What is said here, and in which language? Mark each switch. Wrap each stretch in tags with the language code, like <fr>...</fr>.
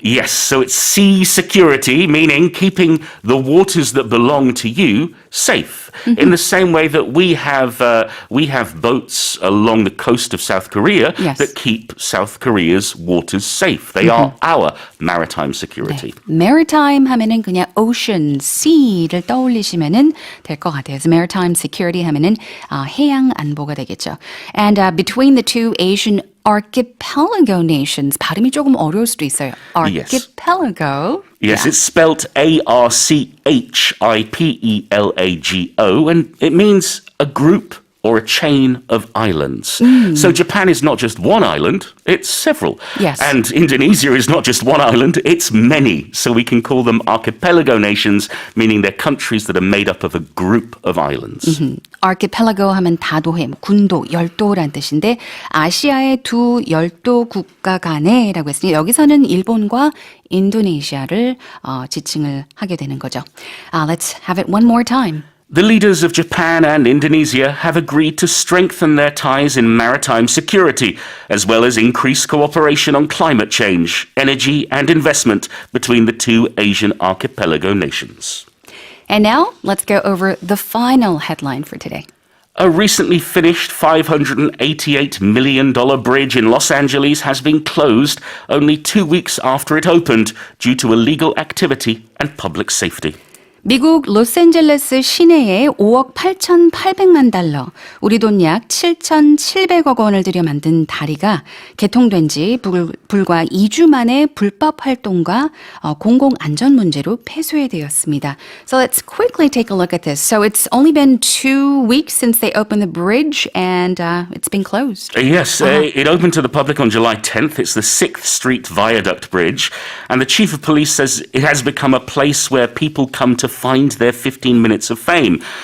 <en>Yes, so it's sea security, meaning keeping the waters that belong to you safe. In the same way that we have boats along the coast of South Korea Yes. that keep South Korea's waters safe. They are our maritime security.</en> <ko>Maritime 하면은 그냥 ocean, sea를 떠올리시면은 될 것 같아요.</ko> <en>So maritime security</en> <ko>하면은 해양 안보가 되겠죠.</ko> <en>And between the two Asian archipelago nations,</en> <ko>발음이 조금 어려울 수도 있어요.</ko> <en>Archipelago. Yes, it's spelt Archipelago, and it means a group or a chain of islands. So Japan is not just one island, it's several. Yes. And Indonesia is not just one island, it's many. So we can call them archipelago nations, meaning they're countries that are made up of a group of islands.</en> <ko>archipelago 하면 다도해, 군도, 열도란 뜻인데 아시아의 두 열도 국가 간에라고 했으니 여기서는 일본과 인도네시아를 지칭을 하게 되는 거죠.</ko> <en>Let's have it one more time. The leaders of Japan and Indonesia have agreed to strengthen their ties in maritime security, as well as increase cooperation on climate change, energy, and investment between the two Asian archipelago nations. And now, let's go over the final headline for today. A recently finished $588 million bridge in Los Angeles has been closed only 2 weeks after it opened due to illegal activity and public safety.</en> <ko>미국 로스앤젤레스 시내에 5억 8,800만 달러, 우리 돈 약 7,700억 원을 들여 만든 다리가 개통된 지 불과 2주 만에 불법 활동과 공공안전 문제로 폐쇄되었습니다.</ko> <en>So let's quickly take a look at this. So it's only been 2 weeks since they opened the bridge and it's been closed. Yes, it opened to the public on July 10th. It's the 6th Street Viaduct Bridge. And the chief of police says it has become a place where people come to find their 15 minutes of fame.</en>